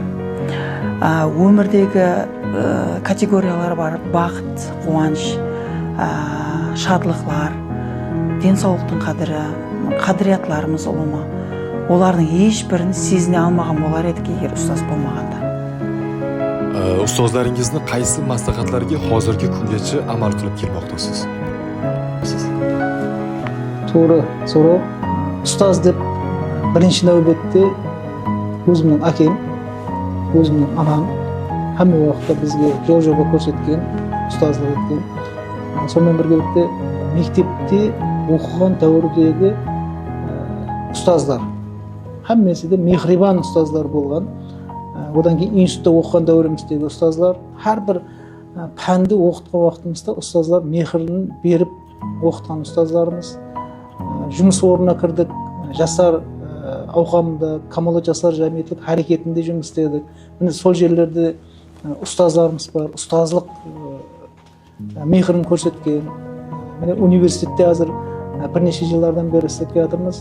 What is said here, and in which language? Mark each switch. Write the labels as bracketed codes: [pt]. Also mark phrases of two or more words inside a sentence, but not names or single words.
[kaa] Өмірдегі категориялар бар: бақыт, қуаныш, шатлықлар, денсаулықтың қадірі, қадіриyatlарымыз ұлы ма, олардың ешбірін сезіне алмаған болар едік егер ұстаз болмағанда. [uz] Ustozlaringizni qaysi maslahatlarga hozirgi kungacha amal qilib kelmoqdasiz? To'g'ri so'rov. Ustoz deb birinchi navbatda o'zimning akam, o'zimning onam hamma vaqtda bizga yo'l yo'l ko'rsatgan, ustozlik etgan. Sondan birgalikda maktabda o'qigan davrdagi ustozlar hammasida mehribon ustozlar bo'lgan. Odan keyin institutda o'qigan davrimizdagi ustozlar, har bir fanni o'qitgan vaqtimizda ustozlar mehrini berib o'qitgan ustozlarimiz. [kaa] Жұмыс орнына кірдік, жастар ауқамында, Камала жастар жәмиетлік харекетінде жұмыс істедік. Міне сол жерлерде ұстаздарымыз бар, ұстазлық мехрін көрсеткен. Міне университетте қазір бірнеше жылдардан бері істеп жатырмыз.